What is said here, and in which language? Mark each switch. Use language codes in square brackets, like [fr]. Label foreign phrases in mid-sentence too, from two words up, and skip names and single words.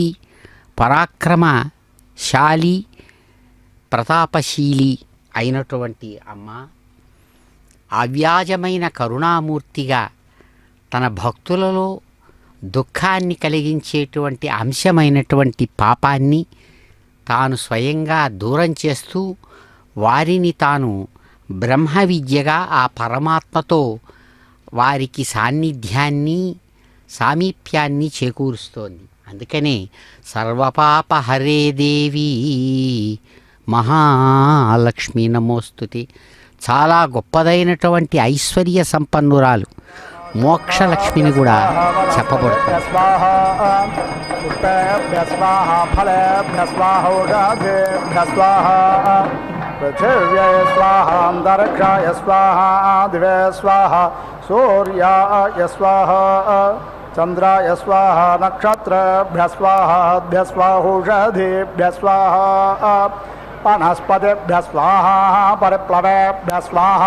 [te] పరాక్రమశాలి, ప్రతాపశీలి అయినటువంటి అమ్మ అవ్యాజమైన కరుణామూర్తిగా తన భక్తులలో దుఃఖాన్ని కలిగించేటువంటి అంశమైనటువంటి పాపాన్ని తాను స్వయంగా దూరం చేస్తూ వారిని తాను బ్రహ్మ విద్యగా ఆ పరమాత్మతో వారికి సాన్నిధ్యాన్ని సామీప్యాన్ని చేకూరుస్తోంది. అందుకనే [sa] సర్వపాపహరే దేవి మహాలక్ష్మి నమోస్తుతి. [te] చాలా గొప్పదైనటువంటి ఐశ్వర్య సంపన్నురాలు మోక్షలక్ష్మిని కూడా చెప్పబడుతుంది. [sa] पृथिव्यै स्वाहा अन्तरिक्षाय स्वाहा दिवे स्वाहा सूर्याय स्वाहा चन्द्राय स्वाहा नक्षत्रेभ्यः स्वाहाभ्यः स्वाहोषधीभ्यः स्वाहा वनस्पतिभ्यः स्वाहा परिप्लवेभ्यः स्वाहा